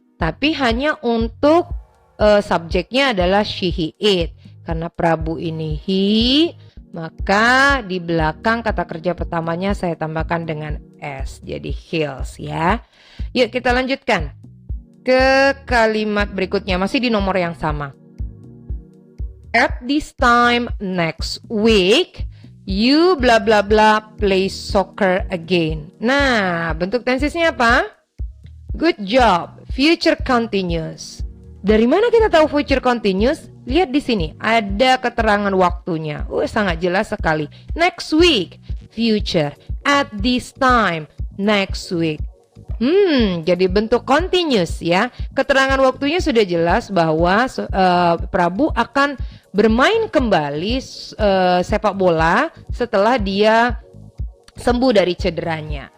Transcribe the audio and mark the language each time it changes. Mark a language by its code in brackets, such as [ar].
[id] Tapi hanya untuk subjeknya adalah she, he, it. Karena Prabu ini he, maka di belakang kata kerja pertamanya saya tambahkan dengan s. Jadi heels ya. Yuk kita lanjutkan ke kalimat berikutnya, masih di nomor yang sama. [en] At this time next week, you bla bla bla play soccer again. [id] Nah, bentuk tensisnya apa? [en] Good job, future continuous. [id] Dari mana kita tahu future continuous? Lihat di sini, ada keterangan waktunya. Sangat jelas sekali. [en] Next week, future. At this time, next week. [id] Jadi bentuk continuous ya. Keterangan waktunya sudah jelas bahwa Prabu akan bermain kembali sepak bola setelah dia sembuh dari cederanya.